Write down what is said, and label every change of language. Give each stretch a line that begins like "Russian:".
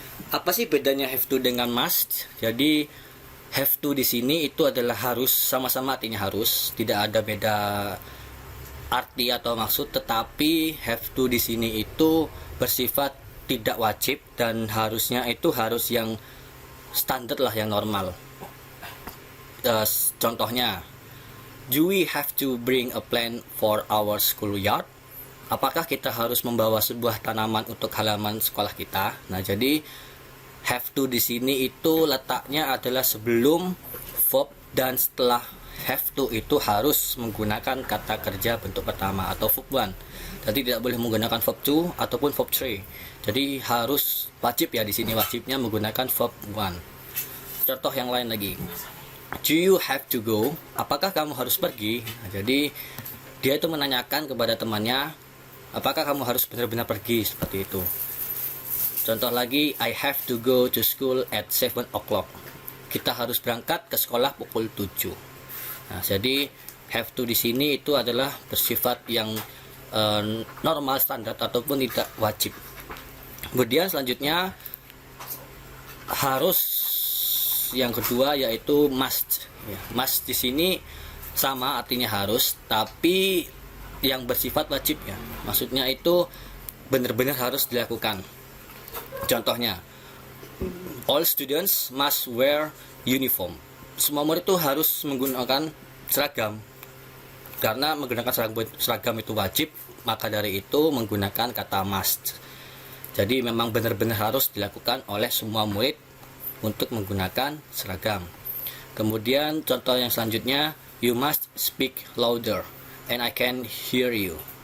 Indonesian: Apa sih bedanya have to dengan must? Jadi have to di sini itu adalah harus, sama-sama artinya harus, tidak ada beda arti atau maksud, tetapi have to di sini itu bersifat tidak wajib, dan harusnya itu harus yang standar lah, yang normal.
English: Contohnya, do we have to bring a plant for our schoolyard?
Indonesian: Apakah kita harus membawa sebuah tanaman untuk halaman sekolah kita? Nah, jadi have to di sini itu letaknya adalah sebelum verb, dan setelah have to itu harus menggunakan kata kerja bentuk pertama atau verb 1. Jadi tidak boleh menggunakan verb 2 ataupun verb 3. Jadi harus wajib ya, di sini wajibnya menggunakan verb 1. Contoh yang lain lagi.
English: Do you have to go?
Indonesian: Apakah kamu harus pergi? Nah, jadi dia itu menanyakan kepada temannya, apakah kamu harus benar-benar pergi, seperti itu. Contoh lagi,
English: I have to go to school at 7 o'clock.
Indonesian: Kita harus berangkat ke sekolah pukul 7. Nah, jadi have to di sini itu adalah bersifat yang normal, standar, ataupun tidak wajib. Kemudian selanjutnya harus yang kedua, yaitu must. Must di sini sama artinya harus, tapi yang bersifat wajib ya. Maksudnya itu benar-benar harus dilakukan. Contohnya,
English: all students must wear uniform.
Indonesian: Semua murid itu harus menggunakan seragam. Karena menggunakan seragam itu wajib, maka dari itu menggunakan kata must. Jadi memang benar-benar harus dilakukan oleh semua murid untuk menggunakan seragam. Kemudian contoh yang selanjutnya,
English: you must speak louder and I can hear you.